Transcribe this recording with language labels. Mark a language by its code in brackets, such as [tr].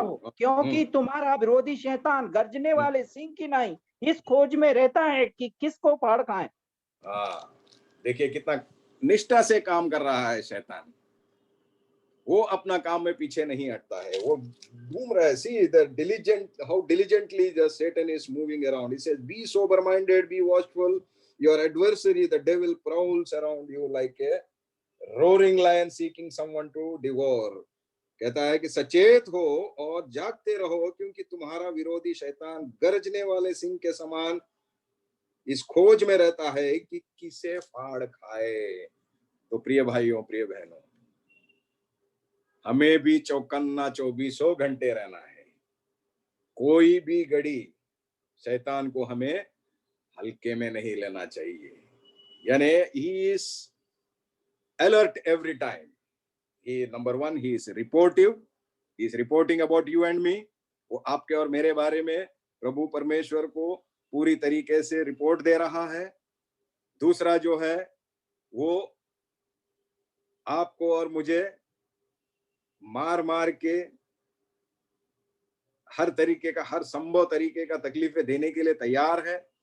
[hi] रहो, क्योंकि तुम्हारा विरोधी शैतान गर्जने वाले सिंह की नाई इस खोज में रहता है कि किसको फाड़ खाए। देखिए कितना निष्ठा से काम कर रहा है शैतान। वो अपना काम में पीछे नहीं हटता है, वो घूम रहा है। [en] See the diligent, how diligently the Satan is moving around. He says, be sober minded, be watchful. Your adversary, the devil, prowls around you like a roaring lion seeking someone to devour. [hi] कहता है कि सचेत हो और जागते रहो, क्योंकि तुम्हारा विरोधी शैतान गरजने वाले सिंह के समान इस खोज में रहता है कि किसे फाड़ खाए। तो प्रिय भाइयों, प्रिय बहनों, हमें भी चौकन्ना 24 घंटे रहना है। कोई भी घड़ी शैतान को हमें हल्के में नहीं लेना चाहिए। [en] यानी he is alert every time. Number one, he is reportive. He is reporting about you and me. [hi] वो आपके और मेरे बारे में प्रभु परमेश्वर को पूरी तरीके से रिपोर्ट दे रहा है। दूसरा जो है वो आपको और मुझे मार मार के हर तरीके का, हर संभव तरीके का तकलीफें देने के लिए तैयार है।